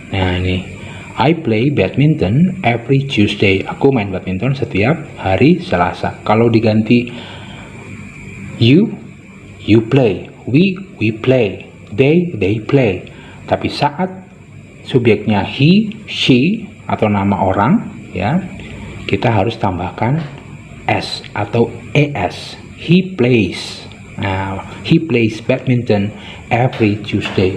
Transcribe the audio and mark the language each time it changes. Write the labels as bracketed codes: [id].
[id] Nah ini, [en] I play badminton every Tuesday. [id] Aku main badminton setiap hari Selasa. Kalau diganti [en] you play, we play, they play. [id] Tapi saat subjeknya he, she atau nama orang ya, kita harus tambahkan s atau es. [en] He plays. Nah, he plays badminton every Tuesday.